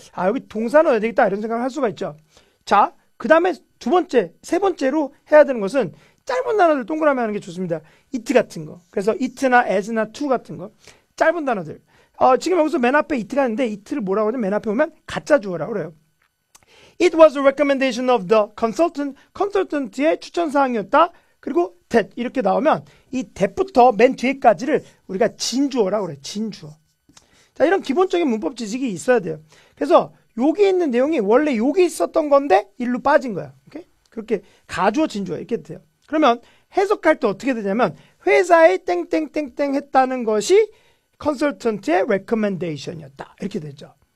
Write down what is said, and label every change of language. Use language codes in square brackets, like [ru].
[ko] 아, 여기 동사 넣어야 되겠다. 이런 생각을 할 수가 있죠. 자, 그 다음에 두 번째, 세 번째로 해야 되는 것은 짧은 단어들 동그라미 하는 게 좋습니다. it 같은 거. 그래서 it나 as나 to 같은 거. 짧은 단어들. 지금 여기서 맨 앞에 it가 있는데 it를 뭐라고 하냐면 맨 앞에 보면 가짜 주어라고 그래요. [en] It was a recommendation of the consultant. [ko] 컨설턴트의 추천사항이었다. 그리고 that 이렇게 나오면 이 that부터 맨 뒤에까지를 우리가 진주어라고 그래요. 진주어. 자, 이런 기본적인 문법 지식이 있어야 돼요. 그래서 여기 있는 내용이 원래 여기 있었던 건데 일로 빠진 거야. 오케이? 그렇게 가주어 진주어 이렇게 돼요. 그러면 해석할 때 어떻게 되냐면 회사에 땡땡땡땡 했다는 것이 컨설턴트의 recommendation이었다. 이렇게 되죠.